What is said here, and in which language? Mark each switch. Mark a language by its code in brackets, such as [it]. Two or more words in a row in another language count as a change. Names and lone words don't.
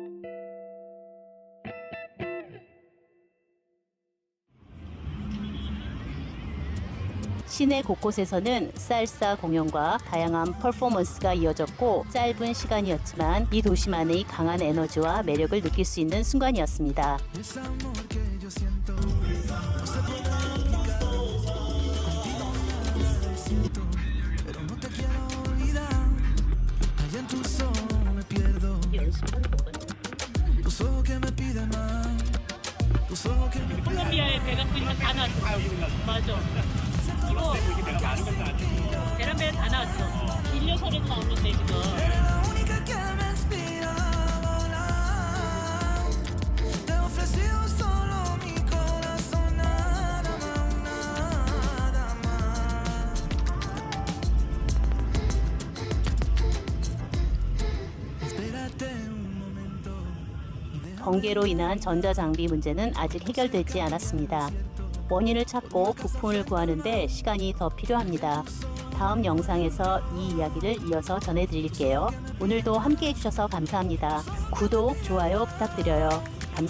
[ko] 시내 곳곳에서는 살사 공연과 다양한 퍼포먼스가 이어졌고, 짧은 시간이었지만 이 도시만의 강한 에너지와 매력을 느낄 수 있는 순간이었습니다. [es] Ese amor que yo siento no se puede explicar. Contigo me siento, pero no te quiero olvidar. Allá en tus ojos me pierdo. Tus ojos que me piden más. Tus ojos que me [ko] 콜롬비아에 배 갖고 있는 다 나왔어. 맞아. 이거 베란베라 다 나왔어. 일려설에도 나오는데 지금. [es] la única que me inspira a volar. Te he ofrecido solo mi corazón, nada más. Espérate un momento. [ko] 번개로 인한 전자장비 문제는 아직 해결되지 않았습니다. 원인을 찾고 부품을 구하는데 시간이 더 필요합니다. 다음 영상에서 이 이야기를 이어서 전해드릴게요. 오늘도 함께 해주셔서 감사합니다. 구독, 좋아요 부탁드려요.